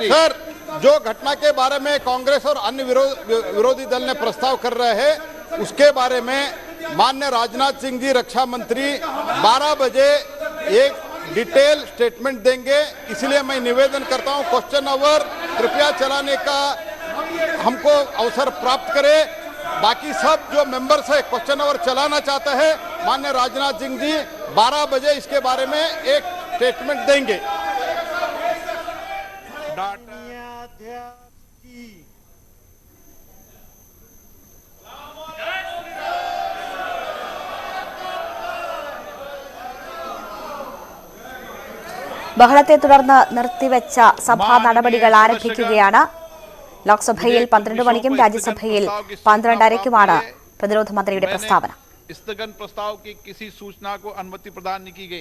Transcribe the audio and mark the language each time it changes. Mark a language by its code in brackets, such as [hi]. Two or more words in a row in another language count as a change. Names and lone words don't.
[hi] सर, जो घटना के बारे में कांग्रेस और अन्य विरोधी दल ने प्रस्ताव कर रहे हैं, उसके बारे में माननीय राजनाथ सिंह जी रक्षा मंत्री 12 बजे एक [en] detail statement [hi] देंगे। इसलिए मैं निवेदन करता हूं, [en] question hour [hi] कृपया चलाने का हमको अवसर प्राप्त करें। बाकी सब जो मेंबर्स है [en] question hour [hi] चलाना चाहते हैं, माननीय राजनाथ सिंह जी 12 बजे इसके बारे में एक स्टेटमेंट देंगे। [ml] ബഹളത്തെ തുടർന്ന് നിർത്തിവെച്ച സഭാ നടപടികൾ ആരംഭിക്കുകയാണ്. ലോക്സഭയിൽ 12 മണിക്കും രാജ്യസഭയിൽ 12:30ക്കുമാണ് പ്രതിരോധ മന്ത്രിയുടെ പ്രസ്താവന. [hi] स्थगन प्रस्ताव की किसी सूचना को अनुमति प्रदान नहीं की गई।